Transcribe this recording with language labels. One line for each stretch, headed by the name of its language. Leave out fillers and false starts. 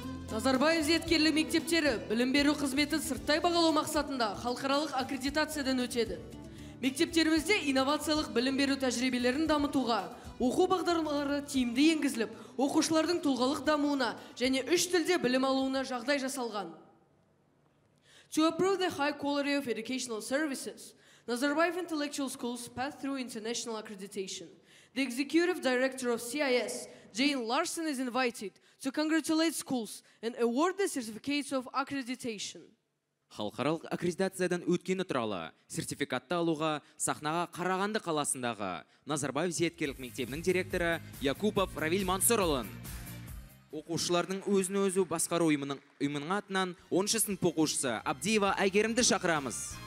Kazakh: Назарбаев зияткерлік мектептері білім беру қызметін сырттай бағалау мақсатында халықаралық аккредитациядан өтеді. Мектептерімізде инновациялық білім беру тәжірибелерін дамытуға, оқу бағдарламалары тиімді енгізіліп, оқушылардың тұлғалық дамуына және 3 тілде білім алуына жағдай жасалған.
English: To improve the high quality of educational services, Nazarbayev Intellectual Schools passed through international accreditation. The executive director of CIS, Jane Larson, is invited to congratulate schools and award the certificates of accreditation.
Kazakh: Халықаралық аккредитациядан өткені туралы сертификатты алуға сахнаға Қарағанды қаласындағы Назарбаев зияткерлік мектебінің директоры Якупов Равиль Мансұрұлын, оқушылардың өзін-өзі басқару ұйымының атынан 10 сынып оқушысы Абдиева Әйгерімді шақырамыз.